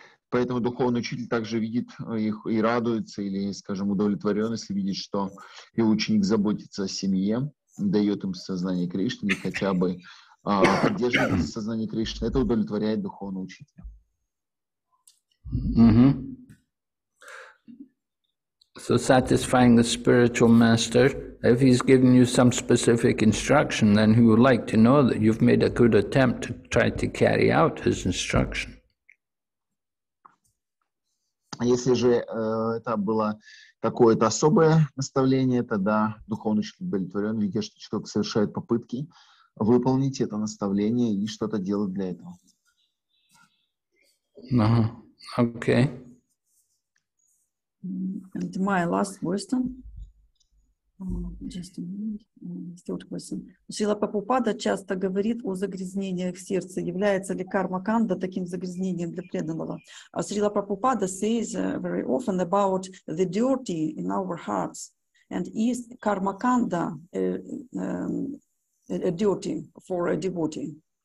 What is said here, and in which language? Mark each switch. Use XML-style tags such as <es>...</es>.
<ru>Поэтому духовный учитель также видит их и радуется, или, скажем, удовлетворен, если видит, что его ученик заботится о семье, дает им сознание Кришны, или хотя бы поддерживает сознание Кришны. Это удовлетворяет духовного учителя.</ru> <en>So satisfying the spiritual master, if he's given you some specific instruction, then he would like to know that you've made a good attempt to try to carry out his instruction.</en> <ru>Если же это было какое-то особое наставление, тогда духовный учитель удовлетворен, видя, что человек совершает попытки выполнить это наставление и что-то делать для этого.</ru> <en>Okay. And my last question. Just a minute. Third question.</en> <ru>Шрила Прабхупада часто говорит о загрязнениях в сердце. Является ли карма-канда таким загрязнением для преданного?</ru> <en>Шрила Прабхупада says very often about the dirty in our hearts. And is karma-kanda a dirty for a devotee?</en>